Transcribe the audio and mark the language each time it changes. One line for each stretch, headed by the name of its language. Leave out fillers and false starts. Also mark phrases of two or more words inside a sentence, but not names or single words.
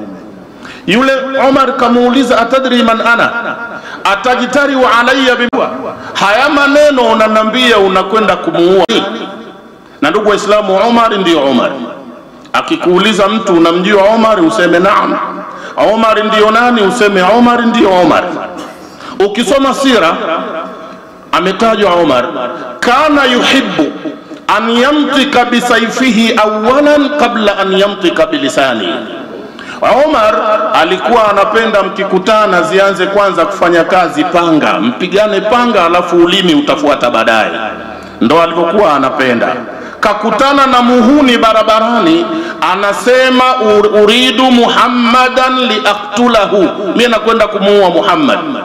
Swahili: Yule Umar kamuuliza
Arabic: أتدري من أنا atajitari wa alayya biwa,
Swahili: haya maneno unanambia unakwenda kumuua? Na ndugu Waislamu, Umar ndio Umar. Akikuuliza mtu unamjua Umar useme naam. Umar ndio nani useme Umar ndio Umar. Ukisoma sira ametajwa Umar
Arabic: كان يحب أن يمتك بسيفه أولا قبل أن يمتك بلسانه.
Swahili: Umar alikuwa anapenda mkikutana zianze kwanza kufanya kazi panga, mpigane panga alafu ulimi utafuata baadaye. Ndo alivyokuwa anapenda. Kakutana na muhuni barabarani, anasema
Arabic: أريد محمدا لأقتله,
Swahili: mimi nakwenda kumuua Muhammad.